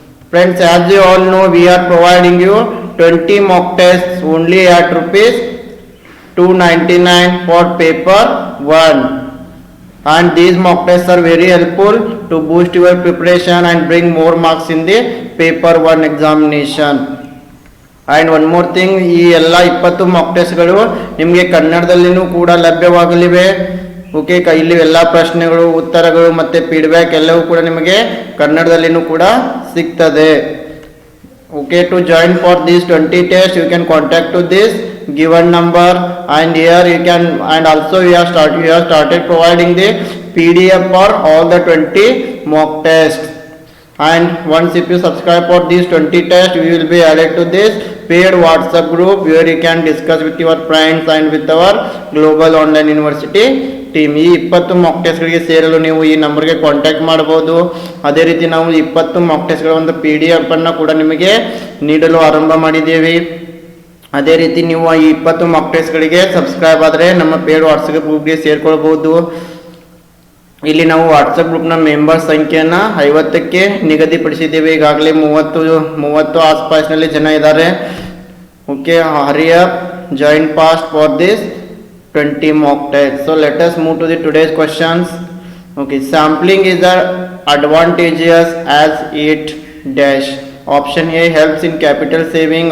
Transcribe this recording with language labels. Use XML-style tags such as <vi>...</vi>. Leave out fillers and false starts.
<en>Friends, as you all know, we are providing you 20 mock tests only at rupees 299 for paper 1. And these mock tests are very helpful to boost your preparation and bring more marks in the paper 1 examination. And one more thing,</en> <kn>ಈ ಎಲ್ಲ 20 Mach ಟೆಸ್ಟ್ಗಳು ನಿಮಗೆ ಕನ್ನಡದಲ್ಲಿನೂ ಕೂಡ ಲಭ್ಯವಾಗಲಿವೆ. Okay, ಇಲ್ಲಿ ಎಲ್ಲ ಪ್ರಶ್ನೆಗಳು, ಉತ್ತರಗಳು ಮತ್ತು feedback ಎಲ್ಲವೂ ಕೂಡ ನಿಮಗೆ ಕನ್ನಡದಲ್ಲಿನೂ ಕೂಡ ಸಿಗ್ತದೆ.</kn> <en>Okay, to join for these 20 test you can contact to this given number, and here you can, and also we have started providing the PDF for all the 20 mock tests. And once if you subscribe for these 20 tests, we will be added to this paid WhatsApp group where you can discuss with your friends and with our Global Online University team.</en> <kn>ಈ 20 Mach ಟೆಸ್ಟ್ಗಳಿಗೆ ಸೇರಲು ನೀವು ಈ ನಂಬರ್ಗೆ contact ಮಾಡಬಹುದು. ಅದೇ ರೀತಿ ನಾವು 20 Mach ಟೆಸ್ಟ್ಗಳ ಒಂದು PDF ಅನ್ನು ಕೂಡ ನಿಮಗೆ ನೀಡಲು ಆರಂಭ ಮಾಡಿದ್ದೇವೆ. ಅದೇ ರೀತಿ ನೀವು ಈ 20 ಮಾಕ್ ಟೆಸ್ಟ್ಗಳಿಗೆ ಸಬ್ಸ್ಕ್ರೈಬ್ ಆದರೆ ನಮ್ಮ ಪೇಡ್ ವಾಟ್ಸಪ್ ಗ್ರೂಪ್ಗೆ ಸೇರ್ಕೊಳ್ಬಹುದು. ಇಲ್ಲಿ ನಾವು ವಾಟ್ಸಪ್ ಗ್ರೂಪ್ನ ಮೆಂಬರ್ ಸಂಖ್ಯೆಯನ್ನು 50ಕ್ಕೆ ನಿಗದಿಪಡಿಸಿದ್ದೇವೆ. ಈಗಾಗಲೇ 30 ಆಸ್ಪಾಸ್ನಲ್ಲಿ ಜನ ಇದ್ದಾರೆ.</kn> <en>Okay, hurry up, join fast for this 20 mock test. So let us move to the today's questions. Okay, sampling is advantageous as it dash. Option A helps in capital saving.</en>